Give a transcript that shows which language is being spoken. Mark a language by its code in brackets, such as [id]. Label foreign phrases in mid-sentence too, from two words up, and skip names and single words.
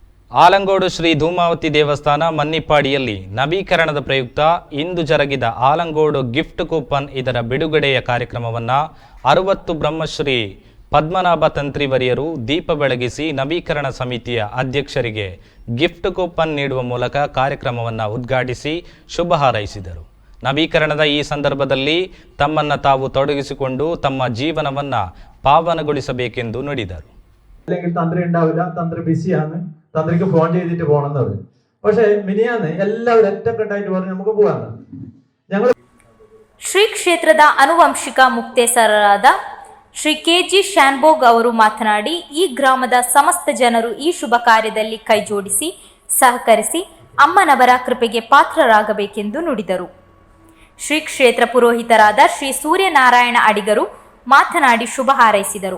[kn] ಆಲಂಗೋಡು ಶ್ರೀ ಧೂಮಾವತಿ ದೇವಸ್ಥಾನ ಮನ್ನಿಪ್ಪಾಡಿಯಲ್ಲಿ ನವೀಕರಣದ ಪ್ರಯುಕ್ತ ಇಂದು ಜರುಗಿದ ಆಲಂಗೋಡು ಗಿಫ್ಟ್ ಕೂಪನ್ ಇದರ ಬಿಡುಗಡೆಯ ಕಾರ್ಯಕ್ರಮವನ್ನು 60 ಬ್ರಹ್ಮಶ್ರೀ ಪದ್ಮನಾಭ ತಂತ್ರಿವರಿಯರು ದೀಪ ಬೆಳಗಿಸಿ ನವೀಕರಣ ಸಮಿತಿಯ ಅಧ್ಯಕ್ಷರಿಗೆ ಗಿಫ್ಟ್ ಕೂಪನ್ ನೀಡುವ ಮೂಲಕ ಕಾರ್ಯಕ್ರಮವನ್ನು ಉದ್ಘಾಟಿಸಿ ಶುಭ ಹಾರೈಸಿದರು. ನವೀಕರಣದ ಈ ಸಂದರ್ಭದಲ್ಲಿ ತಮ್ಮನ್ನು ತಾವು ತೊಡಗಿಸಿಕೊಂಡು ತಮ್ಮ ಜೀವನವನ್ನು പാവനಗೊಳಿಸಬೇಕೆಂದು ನುಡಿದರು. [ml] തന്ത്രി ഉണ്ടാവില്ല, തന്ത്രി ബിസിയാണ്, തന്ത്രിക്ക് ഫോൺ ചെയ്തിട്ട് പോകണമെന്ന് പറഞ്ഞു. പക്ഷെ മിനിയാന്ന് എല്ലാവരും ഒറ്റക്കെട്ടായിട്ട് പറഞ്ഞു നമുക്ക് പോകാന്ന്. ഞങ്ങൾ [kn] ಶ್ರೀ ಕ್ಷೇತ್ರದ ಆನುವಂಶಿಕ ಮುಕ್ತೇಸರರಾದ ಶ್ರೀ ಕೆಜಿ ಶಾನ್ಬೋಗ್ ಅವರು ಮಾತನಾಡಿ, ಈ ಗ್ರಾಮದ ಸಮಸ್ತ ಜನರು ಈ ಶುಭ ಕಾರ್ಯದಲ್ಲಿ ಕೈಜೋಡಿಸಿ ಸಹಕರಿಸಿ ಅಮ್ಮನವರ ಕೃಪೆಗೆ ಪಾತ್ರರಾಗಬೇಕೆಂದು ನುಡಿದರು. ಶ್ರೀ ಕ್ಷೇತ್ರ ಪುರೋಹಿತರಾದ ಶ್ರೀ ಸೂರ್ಯನಾರಾಯಣ ಅಡಿಗರು ಮಾತನಾಡಿ ಶುಭ ಹಾರೈಸಿದರು.